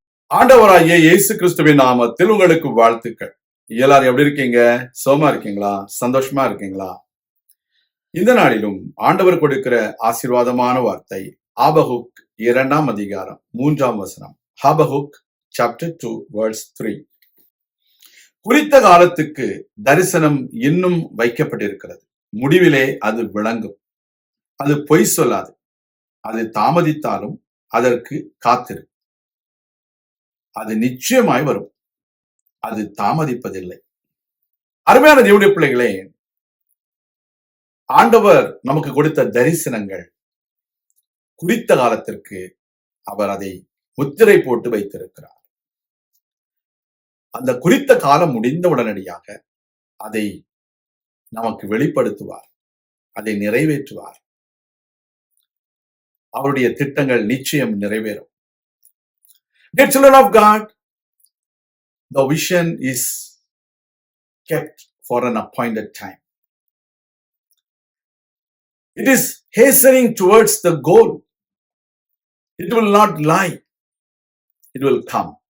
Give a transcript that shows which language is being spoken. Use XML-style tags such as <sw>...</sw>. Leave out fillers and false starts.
<ta>ஆண்டவராகிய இயேசு கிறிஸ்துவின் நாமத்தில் உங்களுக்கு வாழ்த்துக்கள். எல்லாரும் எப்படி இருக்கீங்க? சோமா இருக்கீங்களா? சந்தோஷமா இருக்கீங்களா? இந்த நாளிலும் ஆண்டவர் கொடுக்கிற ஆசீர்வாதமான வார்த்தை ஆபகுக் 2ஆம் அதிகாரம் 3ஆம் வசனம்.</ta> <en>Habakkuk chapter 2 verse 3.</en> <ta>குறித்த காலத்துக்கு தரிசனம் இன்னும் வைக்கப்பட்டிருக்கிறது. முடிவிலே அது விளங்கும். அது பொய் சொல்லாது. அது தாமதித்தாலும் அதற்கு காத்திரு. அது நிச்சயமாய் வரும். அது தாமதிப்பதில்லை. அருமையான தேவனுடைய பிள்ளைகளே, ஆண்டவர் நமக்கு கொடுத்த தரிசனங்கள் குறித்த காலத்திற்கு அவர் அதை முத்திரை போட்டு வைத்திருக்கிறார். அந்த குறித்த காலம் முடிந்த உடனடியாக அதை நமக்கு வெளிப்படுத்துவார், அதை நிறைவேற்றுவார். அவருடைய திட்டங்கள் நிச்சயம் நிறைவேறும்.</ta> <en>Dear children of God, the vision is kept for an appointed time. It is hastening towards the goal. It will not lie. It will come.</en>